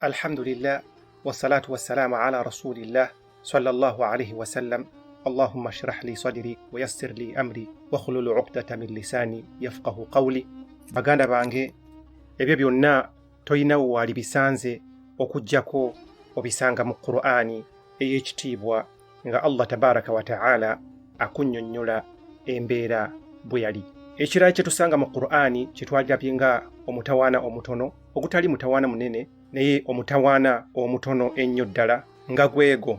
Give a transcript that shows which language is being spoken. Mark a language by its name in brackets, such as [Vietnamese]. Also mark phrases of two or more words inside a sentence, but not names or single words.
[Arabic] الحمد لله والصلاة والسلام على رسول الله صلى الله عليه وسلم. اللهم اشرح لي صدري ويسر لي أمري واحلل عقدة من لساني يفقهوا قولي. [Ganda] Baganda bange, ebyo byonna toyina wali bisanze okujjako obisanga mu Qur'ani ey'ekitiibwa nga [Arabic] الله تبارك وتعالى [Ganda] akunnyonnyola embeera bwe yali. Ekirala kye tusanga mu Qur'ani kye twalabye nga omutawaana omutono ogutali mutawaana munene naye omutawaana omutono ennyo ddala nga gwego.